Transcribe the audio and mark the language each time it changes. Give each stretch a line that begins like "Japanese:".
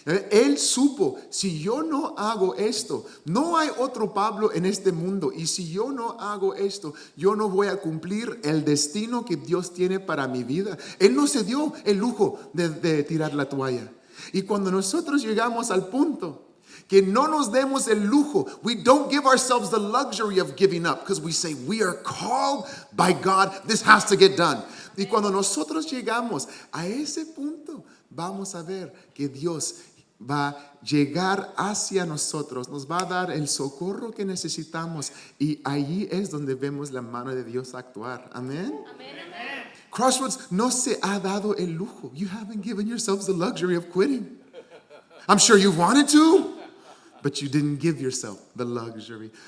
Spanish: Él supo, si yo no hago esto, no hay otro Pablo en este mundo, y si yo no hago esto, yo no voy a cumplir el destino que Dios tiene para mi vida. Él no se dio el lujo de tirar la toalla. Y cuando nosotros llegamos al punto que no nos demos el lujo,
English: we don't give ourselves the luxury of giving up, because we say we are called by God, this has to get done.
Spanish: Y cuando nosotros llegamos a ese punto, vamos a ver que Dios va a llegar hacia nosotros, nos va a dar el socorro que necesitamos, y allí es donde vemos la mano de Dios actuar. Amén. Crossroads no se ha dado el lujo.
English: You haven't given yourselves the luxury of quitting. I'm sure you wanted to, but you didn't give yourself the luxury.